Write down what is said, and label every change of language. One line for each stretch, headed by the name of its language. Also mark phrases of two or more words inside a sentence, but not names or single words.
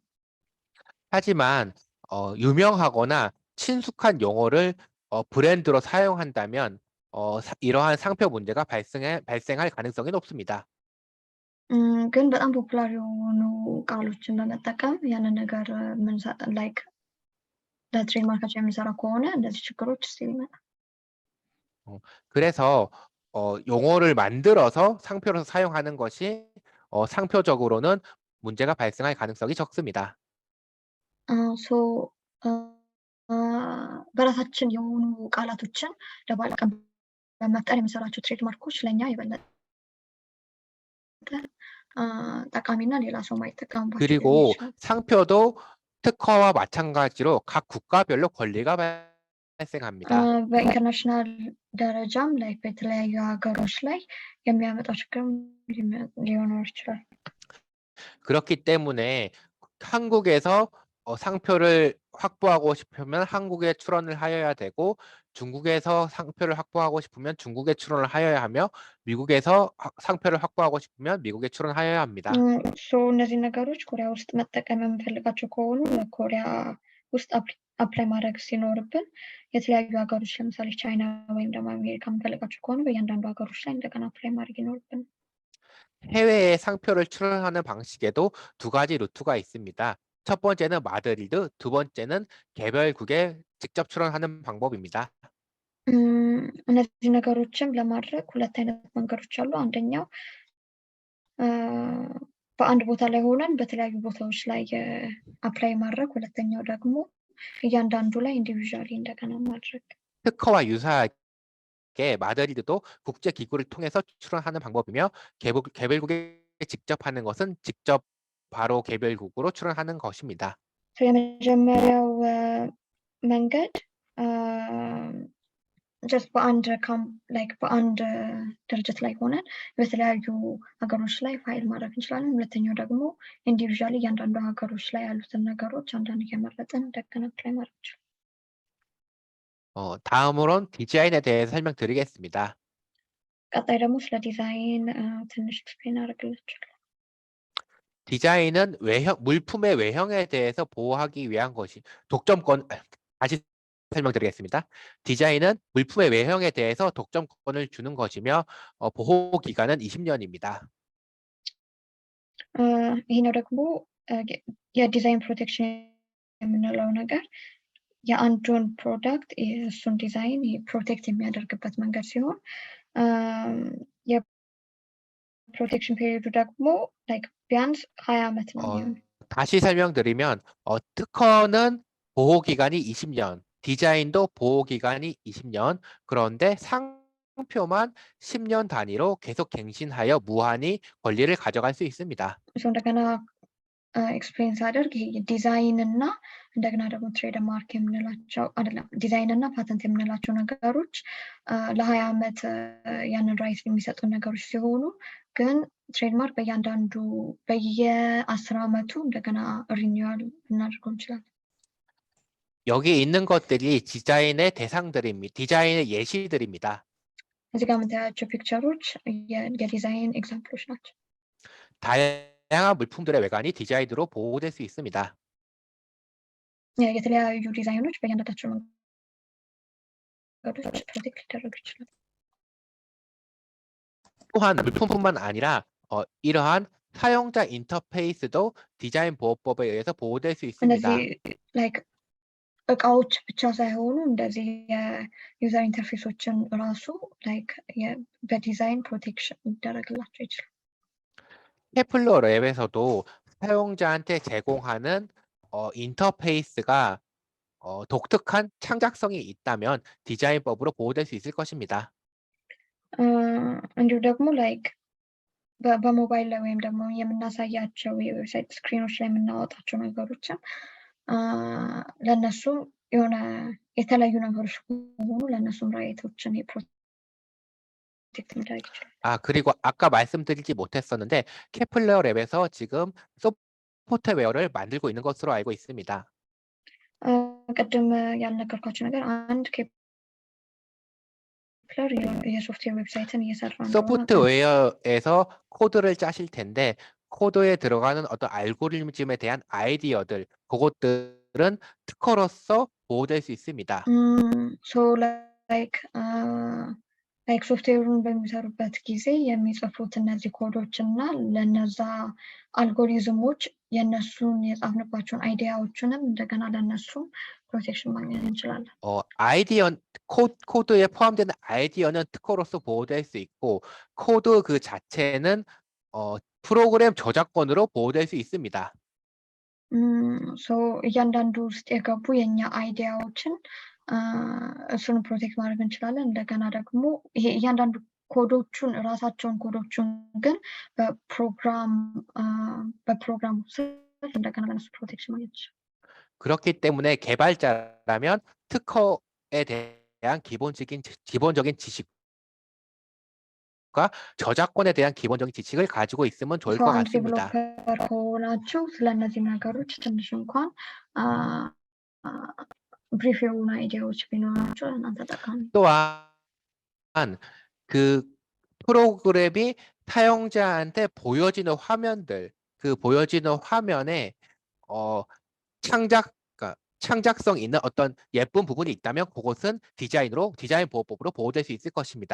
Korean: 하지만 유명하거나 친숙한 용어를 브랜드로 사용한다면 이러한 상표 문제가 발생할 가능성이 높습니다.
Amharic: ግን በጣም ፖፑላር የሆኑ ቃሎችን በመጠቀም ያንን ነገር ላይክ ለትሬድማርካቸው የምንሰራ ከሆነ እንደዚህ ችግሮች ስቲል ይመጣል።
Korean: 그래서 용어를 만들어서 상표로 사용하는 것이 상표적으로는 문제가 발생할 가능성이 적습니다.
Amharic: ሶ በራሳችን የሆኑ ቃላቶችን ለባለቀን በመፍጠር የምንሰራቸው ትሬድማርኮች ለእኛ የበለጠ ጠቃሚና ሌላ ሰው ማይጠቀምባቸው ሊሆኑ
Korean: 그리고
Amharic: ይችላል።
Korean: 상표도 특허와 마찬가지로 각 국가별로 권리가 발생합니다.
Amharic: በኢንተርናሽናል ደረጃም ላይ በተለያዩ ሀገሮች ላይ የሚያመጣው ችግር ሊኖር ይችላል።
Korean: 그렇기 때문에 한국에서 상표를 확보하고 싶으면 한국에 출원을 하여야 되고 중국에서 상표를 확보하고 싶으면 중국에 출원을 하여야 하며 미국에서 상표를 확보하고 싶으면 미국에 출원하여야 합니다.
Amharic: እነዚህ ነገሮች ኮሪያ ውስጥ መጠቀም የምንፈልጋቸው ከሆኑ ለኮሪያ ውስጥ አፕላይ ማድረግ ሲኖርብን የተለያዩ ሀገሮች ለምሳሌ ቻይና ወይም ደግሞ አሜሪካ የምንፈልጋቸው ከሆኑ በእያንዳንዱ ሀገሮች ላይ እንደገና አፕላይ ማድረግ ይኖርብን።
Korean: 해외에 상표를 출원하는 방식에도 두 가지 루트가 있습니다. 첫 번째는 마드리드, 두 번째는 개별국에 직접 출원하는 방법입니다.
Amharic: እነዚህ ነገሮችም ለማድረግ ሁለት አይነት መንገዶች አሉ። አንደኛው በአንድ ቦታ ላይ ሆነን በተለያዩ ቦታዎች ላይ አፕላይ ማድረግ፣ ሁለተኛው ደግሞ እያንዳንዱ ላይ ኢንዲቪዥዋሊ እንደገና ማድረግ።
Korean: 특허와 유사하게 마드리드도 국제기구를 통해서 출원하는 방법이며 개별국에 직접 하는 것은 직접 바로 개별국으로 출원하는 것입니다.
Amharic: የመጀመሪያው መንገድ ጀስት በአንድ ድርጅት ላይ ሆነን በተለያዩ ሀገሮች ላይ ፋይል ማድረግ እንችላለን። ሁለተኛው ደግሞ ኢንዲቪዥዋሊ እያንዳንዱ ሀገሮች ላይ ያሉትን ነገሮች አንዳንድ እየመረጥን እንደገና አፕላይ ማድረግ እንችላለን።
Korean: 다음으론 디자인에 대해 설명드리겠습니다.
Amharic: ቀጣይ ደግሞ ስለ ዲዛይን ትንሽ ኤክስፕሌን አደርግላችኋለሁ።
Korean: 디자인은 물품의 외형에 대해서 보호하기 위한 것이 다시 설명드리겠습니다. 디자인은 물품의 외형에 대해서 독점권을 주는 것이며 보호 기간은 20년입니다.
Amharic: ይሄኛው ደግሞ የዲዛይን ፕሮቴክሽን የምንለው ነገር የአንዱን ፕሮዳክት እሱን
English: design protect
Amharic: የሚያደርግበት መንገድ ሲሆን የፕሮቴክሽን ፔሪዮዱ ደግሞ ቢያንስ 20 ዓመት ነው የሚሆነው።
Korean: 다시 설명드리면 특허는 보호 기간이 20년, 디자인도 보호 기간이 20년. 그런데 상표만 10년 단위로 계속 갱신하여 무한히 권리를 가져갈 수 있습니다.
Amharic: እንደገና ኤክስፕሌን ሳደርግ ይሄ ዲዛይን እና እንደገና ደግሞ ትሬድ ማርክ የምንላቸው አይደለም፣ ዲዛይን እና ፓተንት የምንላቸው ነገሮች ለ20 ዓመት ያንን ራይት የሚሰጡ ነገሮች ሲሆኑ ግን ትሬድማርክ በእያንዳንዱ በየ10 ዓመቱ እንደገና ሪኒዋል ልናደርገው እንችላለን።
Korean: 여기 있는 것들이 디자인의 대상들입니다. 디자인의 예시들입니다.
Amharic: እዚህ ጋር የምታያቸው ፒክቸሮች የዲዛይን ኤግዛምፕሎች ናቸው።
Korean: 다양한 물품들의 외관이 디자인으로 보호될 수 있습니다.
Amharic: የተለያዩ ዲዛይኖች በእያንዳንዳቸው መንገዶች ፕሮቴክት ሊደረጉ ይችላሉ።
Korean: 또한 물품뿐만 아니라 이러한 사용자 인터페이스도 디자인 보호법에 의해서 보호될 수 있습니다.
Amharic: እነዚህ እቃዎች ብቻ ሳይሆኑ እንደዚህ የዩዘር ኢንተርፌሶችን ራሱ በዲዛይን ፕሮቴክሽን ሊደረግላቸው ይችላል።
Korean: 케플러 랩에서도 사용자한테 제공하는 인터페이스가 독특한 창작성이 있다면 디자인법으로 보호될 수 있을 것입니다.
Amharic: እንዲሁ ደግሞ በሞባይል ላይ ወይም ደግሞ የምናሳያቸው የዌብሳይት ስክሪኖች ላይ የምናወጣቸው ነገሮችን ለነሱም የሆነ የተለያዩ ነገሮች ከሆኑ ለነሱም ራይቶችን ፕሮቴክት ማድረግ ይችላል።
Korean: 그리고 아까 말씀드리지 못했었는데 케플러 랩에서 지금 소프트웨어를 만들고 있는 것으로 알고 있습니다.
Amharic: ቅድም ያልነገርኳቸው ነገር አንድ የሶፍትዌር ዌብሳይትን እየሰራ ነው።
Korean: 소프트웨어에서 코드를 짜실 텐데 코드에 들어가는 어떤 알고리즘에 대한 아이디어들, 그것들은 특허로서 보호될 수 있습니다.
English: so like like
Amharic: ሶፍትዌሩን በሚሰሩበት ጊዜ የሚጽፉት እነዚህ ኮዶች እና ለነዛ አልጎሪዝሞች የእነሱን የጻፍንባቸውን አይዲያዎችንም እንደገና ለእነሱም ፕሮቴክሽን ማግኘት እንችላለን።
Korean: 코드에 포함되는 아이디어는 특허로서 보호될 수 있고, 코드 그 자체는 프로그램 저작권으로 보호될 수 있습니다.
Amharic: ሶ እያንዳንዱ ውስጥ የገቡ የኛ አይዲያዎችን እሱን ፕሮቴክት ማድረግ እንችላለን። እንደገና ደግሞ ይሄ እያንዳንዱ ኮዶቹን ራሳቸውን ኮዶቹን ግን በፕሮግራሙ ስር እንደገና ለነሱ ፕሮቴክሽን ማግኘት ይችላል።
Korean: 그렇기 때문에 개발자라면 특허에 대한 기본적인 지식과 저작권에 대한 기본적인 지식을 가지고 있으면 좋을
Amharic: ሶ
Korean: 것
Amharic: አንድ
Korean: 같습니다.
Amharic: ዴቨሎፐር ከሆናችሁ ስለእነዚህ ነገሮች ትንሽ እንኳን ብሪፍ የሆኑ አይዲያዎች ቢኖራቸው ለእናንተ ጠቃሚ ነው።
Korean: 또한 그 프로그램이 사용자한테 보여지는 화면들, 그 보여지는 화면에 그러니까 창작성 있는 어떤 예쁜 부분이 있다면 그것은 디자인 보호법으로 보호될 수 있을 것입니다.